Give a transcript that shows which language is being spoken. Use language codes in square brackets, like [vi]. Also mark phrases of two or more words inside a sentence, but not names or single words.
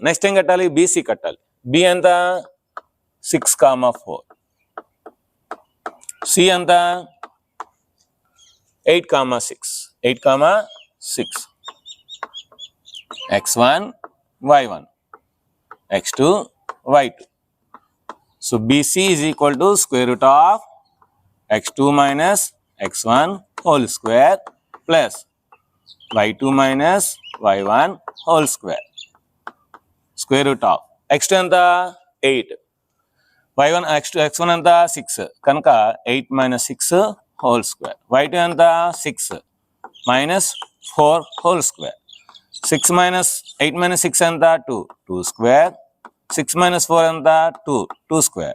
[te] నెక్స్ట్ ఏం కట్టాలి, బీసీ కట్టాలి. బి ఎంత 6,4, సి ఎంత 8,6, 8,6, [en] x1 y1 x2 y2. So BC is equal to square root of x2 minus x1 whole square plus y2 minus y1 whole square. Square root of x2 anta 8, y1 x1 anta 6 kanuka 8 minus 6 whole square. y2 anta 6 minus 4 whole square. 6 minus 8 minus 6 anta 2 square. 6 minus 4 anta 2 square.